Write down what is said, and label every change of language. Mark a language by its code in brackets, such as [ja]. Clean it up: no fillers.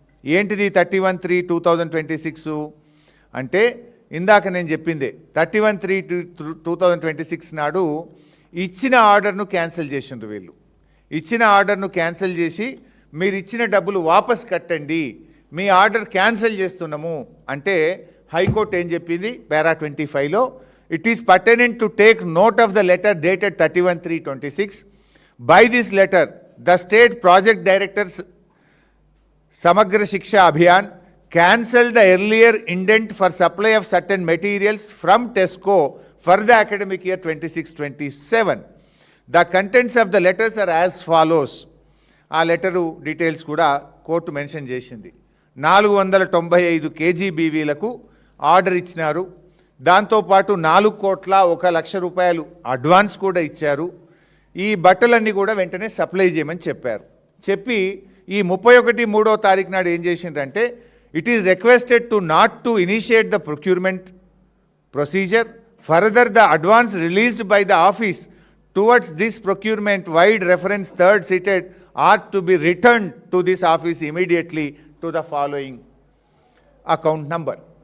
[te] ఏంటిది 31/3/2026 అంటే, ఇందాక నేను చెప్పిందే 31/3/2026 నాడు ఇచ్చిన ఆర్డర్ను క్యాన్సిల్ చేసిండ్రు వీళ్ళు. ఇచ్చిన ఆర్డర్ను క్యాన్సిల్ చేసి మీరు ఇచ్చిన డబ్బులు వాపస్ కట్టండి, మీ ఆర్డర్ క్యాన్సిల్ చేస్తున్నాము అంటే హైకోర్టు ఏం చెప్పింది పారా 25లో, [en] It is pertinent to take note of the letter dated 31/3/26. By this letter, the state project directors Samagra Shiksha Abhiyan cancelled the earlier indent for supply of certain materials from TESCO for the academic year 26-27. The contents of the letters are as follows. [te] ఆ letter details కూడా court mention చేసింది. 495 KGBVలకు order ఇచ్చినారు. దాంతోపాటు 4,01,00,000 రూపాయలు advance కూడా ఇచ్చారు. ఈ బట్టలన్నీ కూడా వెంటనే సప్లై చేయమని చెప్పారు. చెప్పి ఈ 31/3 నాడు ఏం చేసిందంటే, [en] It is requested to not to initiate the procurement procedure further the advance released by the office towards this procurement vide reference third cited are to be return to this office immediately to the following account number.